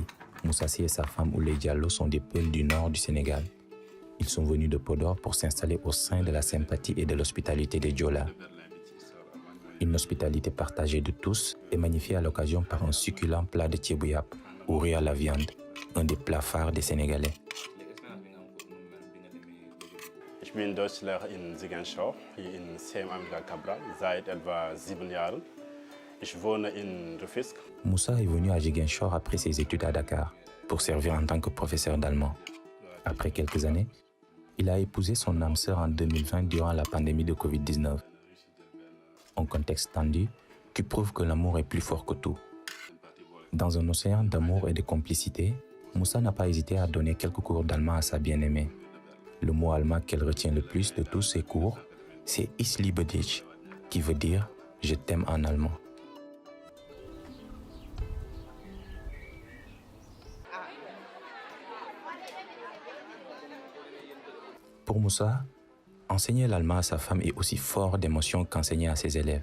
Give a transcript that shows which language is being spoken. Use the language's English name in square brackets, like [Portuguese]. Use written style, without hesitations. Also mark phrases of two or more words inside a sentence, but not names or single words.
[French] Moussassi et sa femme Oulé Diallo sont des Peuls du nord du Sénégal. Ils sont venus de Podor pour s'installer au sein de la sympathie et de l'hospitalité des Diola. Une hospitalité partagée de tous et magnifiée à l'occasion par un succulent plat de thiebouyap, ou riz à la viande, un des plats phares des Sénégalais. [German] Ich bin Deutschlehrer in Ziguinchor, hier in CM Amical Cabral, seit etwa 7 Jahren. Ich wohne in Rufisque. [French] Moussa est venu à Ziguinchor après ses études à Dakar, pour servir en tant que professeur d'allemand. Après quelques années, il a épousé son âme sœur en 2020 durant la pandémie de Covid-19. Un contexte tendu qui prouve que l'amour est plus fort que tout. Dans un océan d'amour et de complicité, Moussa n'a pas hésité à donner quelques cours d'allemand à sa bien-aimée. Le mot allemand qu'elle retient le plus de tous ses cours, c'est [German] Ich liebe dich, [French] qui veut dire « je t'aime » en allemand. Pour Moussa, enseigner l'allemand à sa femme est aussi fort d'émotions qu'enseigner à ses élèves.